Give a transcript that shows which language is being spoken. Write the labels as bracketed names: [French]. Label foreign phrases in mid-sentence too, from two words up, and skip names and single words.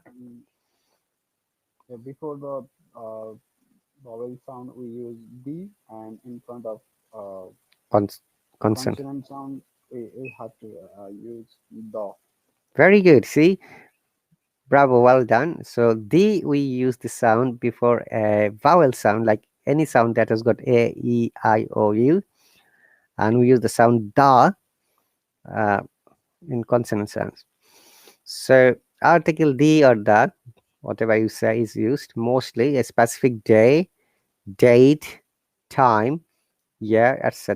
[English] mm, yeah, before the uh, vowel sound, we use the, and in front of uh, Cons- consonant. consonant sound, we have to use the. Very good. See, bravo, well done. So the we use the sound before a vowel sound, like any sound that has got a, e, I, o, u, and we use the sound da uh, in consonant sounds. So article the or the, whatever you say, is used mostly a specific day, date, time, year, etc.